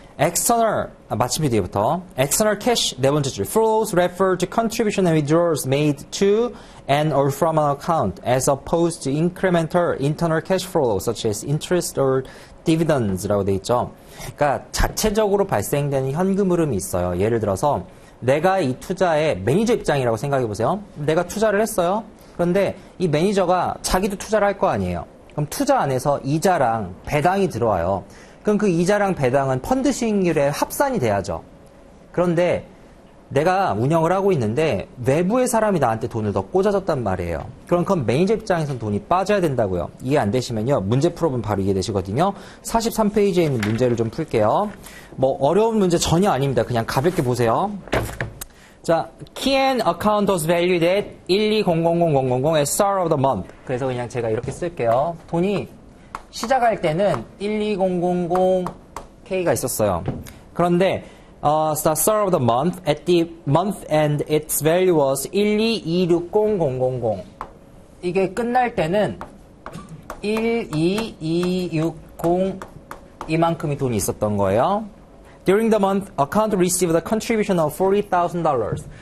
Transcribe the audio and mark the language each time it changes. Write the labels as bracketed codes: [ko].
[en] external, [ko] 마침표 뒤에부터 [en] external cash [ko] 네 번째 줄 [en] flows refer to contribution and withdrawals made to and or from an account as opposed to incremental internal cash flow such as interest or dividends라고 돼 있죠. [ko] 그러니까 자체적으로 발생되는 현금 흐름이 있어요. 예를 들어서 내가 이 투자의 매니저 입장이라고 생각해 보세요. 내가 투자를 했어요. 그런데 이 매니저가 자기도 투자를 할 거 아니에요. 그럼 투자 안에서 이자랑 배당이 들어와요. 그럼 그 이자랑 배당은 펀드 수익률에 합산이 돼야죠. 그런데 내가 운영을 하고 있는데 외부의 사람이 나한테 돈을 더 꽂아줬단 말이에요. 그럼 그건 매니저 입장에서는 돈이 빠져야 된다고요. 이해 안 되시면요. 문제 풀어보면 바로 이해되시거든요. 43페이지에 있는 문제를 좀 풀게요. 뭐 어려운 문제 전혀 아닙니다. 그냥 가볍게 보세요. [en] 자, key and account was valued at 1200000 at start of the month. [ko] 그래서 그냥 제가 이렇게 쓸게요. 돈이 시작할 때는 12000K가 있었어요. 그런데 [en] the start of the month, at the month end, its value was 1226000. [ko] 이게 끝날 때는 12260 이만큼이 돈이 있었던 거예요. [en] During the month, account received a contribution of $40,000.